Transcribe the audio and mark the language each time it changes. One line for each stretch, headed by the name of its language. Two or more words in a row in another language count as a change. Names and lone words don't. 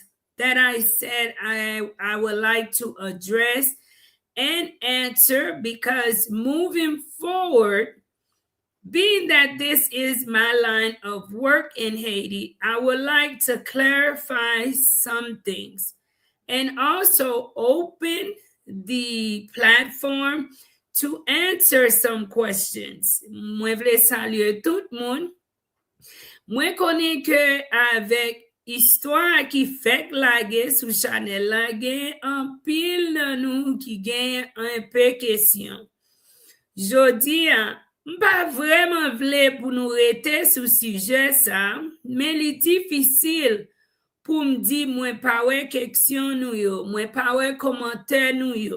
English: that I said I would like to address and answer because moving forward, being that this is my line of work in Haiti, I would like to clarify some things and also open the platform to answer some questions.
Haitian Creole: Mwen vle salye tout moun. Mwen konen ke avek histwa ki fek lage sou chanel la gen an pil nan nou ki gen an pe kesyon. Jodi mpa vreman vle pou nou rete sou suje sa, men li difisil pou mdi mwen pawe keksyon nou yo, mwen pawe komante nou yo.